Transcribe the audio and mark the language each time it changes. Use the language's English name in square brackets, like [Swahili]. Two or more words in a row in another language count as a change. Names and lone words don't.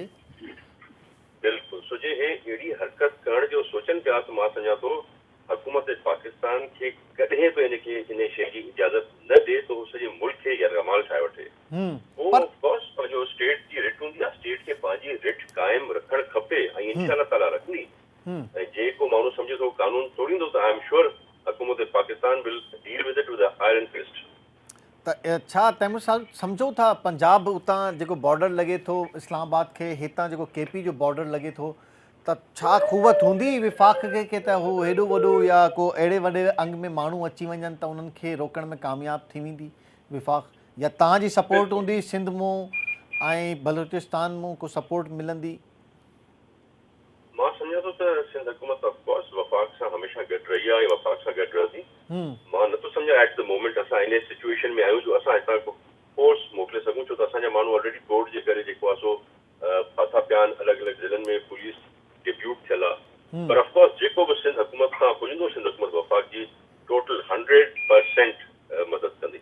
[Sindhi] बिल्कुलु, सो जे हे अहिड़ी हरकत करण जो सोचनि पिया त मां सम्झां थो हुकूमत पाकिस्तान खे कॾहिं बि इन शइ जी इजाज़त न ॾे त हू सॼे मुल्क खे यरगमाल ठाहे वठे। ऑफकोर्स पंहिंजो स्टेट जी रिट हूंदी आहे, स्टेट खे पंहिंजी रिट क़ाइमु रखणु खपे ऐं [Arabic] إن شاء الله تعالى [Sindhi] रखंदी। ऐं जेको माण्हू सम्झे थो कानून तोड़ींदो त [English] I am sure [Sindhi] हुकूमत पाकिस्तान [English] will deal with it with iron fist. [Sindhi] त छा तैमूर साहब सम्झो था पंजाब उतां जेको बॉर्डर लॻे थो इस्लामाबाद खे, हितां जेको केपी जो बॉर्डर लॻे थो, त छा क़ुवत हूंदी विफ़ाक़ खे त हू हेॾो वॾो या को अहिड़े वॾे अंग में माण्हू अची वञनि त उन्हनि खे रोकण में कामयाब थी वेंदी विफ़ाक़, या तव्हांजी सपोर्ट हूंदी सिंध मां ऐं बलूचिस्तान मां को सपोर्ट मिलंदी? मां सम्झां थो त सिंध हुकूमत ऑफकोर्स वफ़ाक़ सां हमेशह गॾु रही आहे, वफ़ाक़ सां गॾु रहंदी। मां नथो सम्झां [English] at the moment [Sindhi] असां इन सिचुएशन में आहियूं जो असां हितां को फोर्स मोकिले सघूं, छो त असांजा माण्हू ऑलरेडी कोर्ट जे करे जेको आहे सो फाथा पिया आहिनि, अलॻि अलॻि ज़िलनि में पुलिस डिप्यूट थियल आहे। पर ऑफकोर्स जेको बि सिंध हुकूमत खां पुॼंदो, सिंध हुकूमत वफ़ाक़ जी टोटल 100% मदद कंदी।